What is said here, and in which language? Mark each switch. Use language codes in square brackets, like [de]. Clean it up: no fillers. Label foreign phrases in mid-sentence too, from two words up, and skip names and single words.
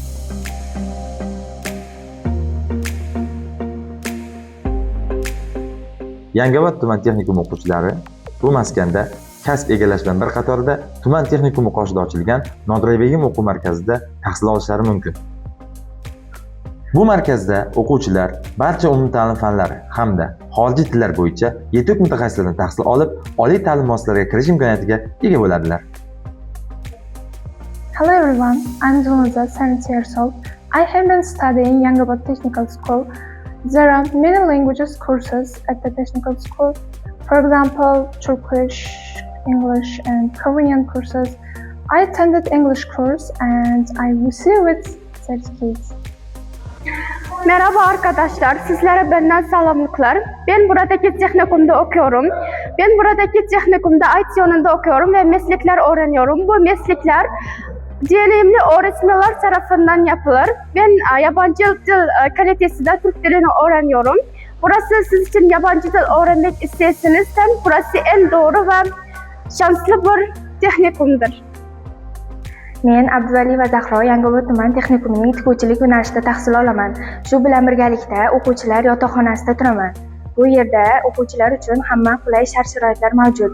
[uz] Yangiobod tuman texnikumi o'quvchilari bu maskanda kasb egallash bilan bir qatorda tuman texnikumi qoshida ochilgan Nodirbegim o'quv markazida tahsil olishlari mumkin. Bu markazda o'quvchilar barcha umumta'lim fanlari hamda xorijiy tillar bo'yicha yetuk mutaxassislardan tahsil olib, oliy ta'lim muassasalariga kirish imkoniyatiga ega bo'ladilar. [en] Hello everyone, I'm Zunuza, 17 years old. I have been studying Yangiobod Technical School. There are many languages courses at the technical school. For example, Turkish, English and Korean courses. I attended English course and I received certificates. [tr] Merhaba arkadaşlar, sizlere benden selamlıklar. Ben buradaki teknikumda okuyorum. Ben buradaki teknikumda IT yönünde okuyorum ve meslekler öğreniyorum. Bu meslekler deneyimli öğretmenler tarafından yapılır. Ben yabancı dil kalitesinde Türk dilini öğreniyorum. Burası siz için yabancı dil öğrenmek isterseniz burası en doğru ve şanslı bir texnikumdur. [uz] Men Abduvalieva Zahro Yangiobod tuman texnikumining tikuvchilik yo'nalishida tahsil olaman. Shu bilan birgalikda o'quvchilar yotoqxonasida turaman. Bu yerda o'quvchilar uchun hamma qulay shart-sharoitlar mavjud.